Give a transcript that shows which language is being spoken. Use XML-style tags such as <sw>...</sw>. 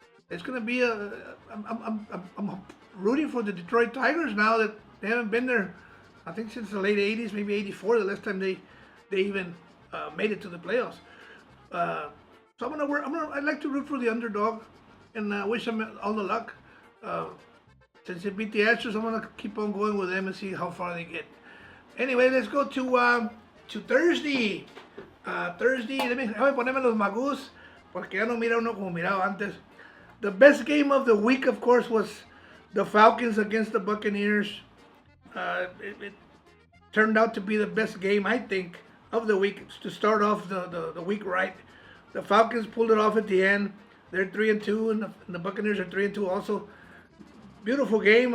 <en>It's going to be I'm rooting for the Detroit Tigers now that they haven't been there, I think, since the late 80s, maybe 84, the last time they even made it to the playoffs. So I'd like to root for the underdog, and wish them all the luck. Since they beat the Astros, I'm gonna keep on going with them and see how far they get. Anyway, let's go to Thursday.</en> <es>Thursday, déjame ponerme los magus, porque ya no mira uno como miraba antes.</es> <en>The best game of the week, of course, was the Falcons against the Buccaneers. It turned out to be the best game, I think, of the week to start off the week right. The Falcons pulled it off at the end. They're 3-2, and the Buccaneers are 3-2 also. Beautiful game.</en>